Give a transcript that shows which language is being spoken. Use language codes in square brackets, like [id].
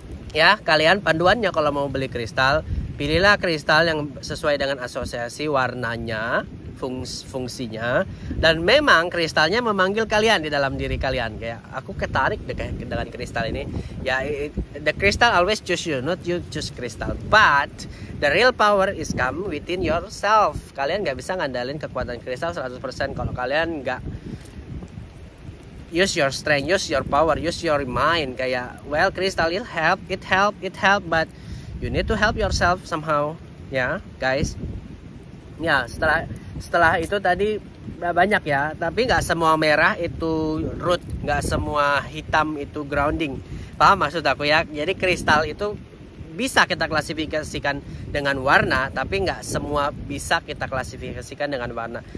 [id] Ya, kalian panduannya kalau mau beli kristal, pilihlah kristal yang sesuai dengan asosiasi warnanya fungsinya, dan memang kristalnya memanggil kalian di dalam diri kalian. Kayak aku ketarik dengan kristal ini. [en] Ya, the crystal always choose you, not you choose crystal. But the real power is come within yourself. [id] Kalian nggak bisa ngandalin kekuatan kristal 100% kalau kalian nggak [en] use your strength, use your power, use your mind. Kayak, well, crystal it help, but you need to help yourself somehow, ya, guys. [id] Ya, setelah itu tadi banyak ya, tapi nggak semua merah itu root, nggak semua hitam itu grounding. Paham maksud aku ya? Jadi kristal itu bisa kita klasifikasikan dengan warna, tapi nggak semua bisa kita klasifikasikan dengan warna.